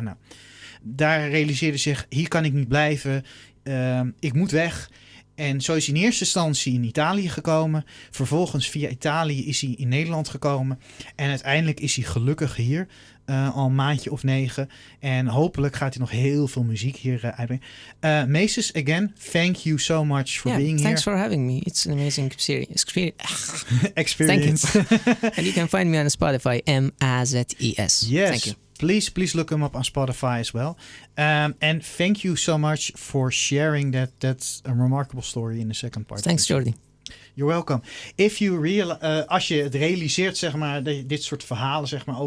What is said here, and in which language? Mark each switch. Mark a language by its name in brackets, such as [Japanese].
[Dutch] Nou, daar realiseerde zich, hier kan ik niet blijven, ik moet weg. En zo is hij in eerste instantie in Italië gekomen. Vervolgens via Italië is hij in Nederland gekomen. En uiteindelijk is hij gelukkig hier. Al een maandje of 9. En hopelijk gaat hij nog heel veel muziek hier uitbrengen. [English] Mazis, again, thank you so much for being here. Thanks for having me. It's an amazing experience. Thank you. And you can find me on Spotify, Mazis. Yes. Thank you. Please look him up on Spotify as well. And thank you so much for sharing that's a remarkable story in the second part. Thanks, Jordy. You're welcome. If you [Dutch] als je het realiseert, zeg maar, dit soort verhalen, zeg maar, over